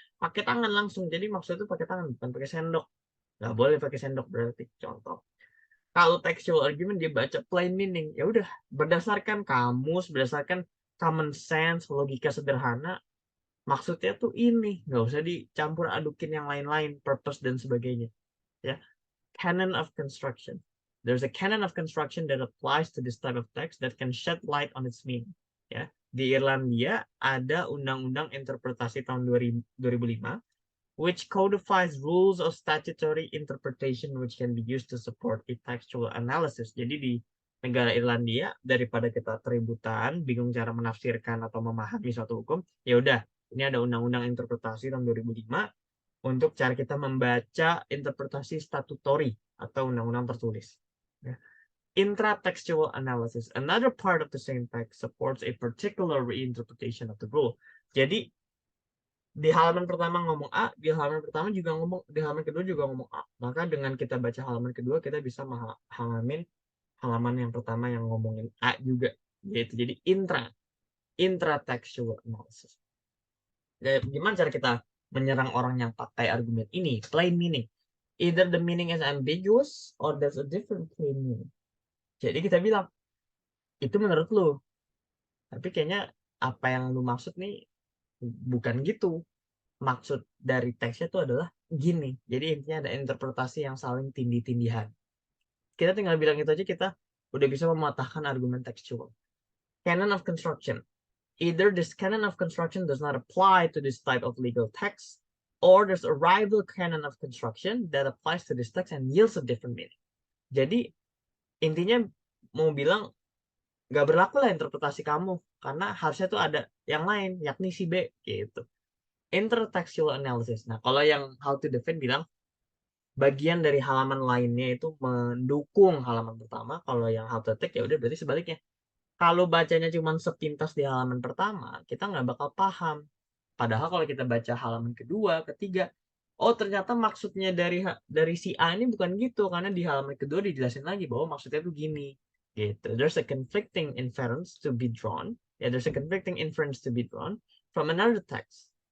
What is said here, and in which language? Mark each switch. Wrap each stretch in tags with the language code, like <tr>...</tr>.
<id>Pakai tangan langsung. Jadi maksudnya itu pakai tangan, bukan pakai sendok. Nggak boleh pakai sendok berarti. Contoh. Kalau textual argument dia baca plain meaning. Ya udah, berdasarkan kamus, berdasarkan common sense, logika sederhana, maksudnya tuh ini. Nggak usah dicampur adukin yang lain-lain, purpose dan sebagainya. Ya. Canon of construction.</id> <en>There's a canon of construction that applies to this type of text that can shed light on its meaning.</en> <id>Ya, di Irlandia ada undang-undang interpretasi tahun 2005</id> <en>which codifies rules of statutory interpretation which can be used to support a textual analysis.</en> <id>Jadi di negara Irlandia daripada kita keributan, bingung cara menafsirkan atau memahami suatu hukum, ya udah, ini ada undang-undang interpretasi tahun 2005 untuk cara kita membaca interpretasi statutory atau undang-undang tertulis.</id> <en>Intratextual analysis. Another part of the same text supports a particular reinterpretation of the rule.</en> <id>Jadi di halaman pertama ngomong A, di halaman pertama juga ngomong, di halaman kedua juga ngomong A. Maka dengan kita baca halaman kedua, kita bisa memahami halaman yang pertama yang ngomongin A juga. Yaitu jadi intratextual analysis. Jadi, gimana cara kita menyerang orang yang pakai argumen ini?</id> <en>Plain meaning. Either the meaning is ambiguous or there's a different plain meaning.</en> <id>Jadi kita bilang, itu menurut lu. Tapi kayaknya apa yang lu maksud nih bukan gitu. Maksud dari teksnya itu adalah gini. Jadi intinya ada interpretasi yang saling tindih-tindihan. Kita tinggal bilang itu aja, kita udah bisa mematahkan argumen tekstual.</id> <en>Canon of construction. Either this canon of construction does not apply to this type of legal text, or there's a rival canon of construction that applies to this text and yields a different meaning.</en> <id>Jadi intinya mau bilang nggak berlaku lah interpretasi kamu, karena harusnya tuh ada yang lain, yakni si B gitu.</id> <en>Intertextual analysis.</en> <id>Nah, kalau yang</id> <en>how to define</en> <id>bilang bagian dari halaman lainnya itu mendukung halaman pertama. Kalau yang</id> <en>how to take</en> <id>ya udah berarti sebaliknya. Kalau bacanya cuma sepintas di halaman pertama, kita nggak bakal paham. Padahal kalau kita baca halaman kedua, ketiga, oh ternyata maksudnya dari si A ini bukan gitu, karena di halaman kedua dijelasin lagi bahwa maksudnya tuh gini. Gitu.</id> <en>There's a conflicting inference to be drawn. Ya, there's a conflicting inference to be drawn from another text.</en>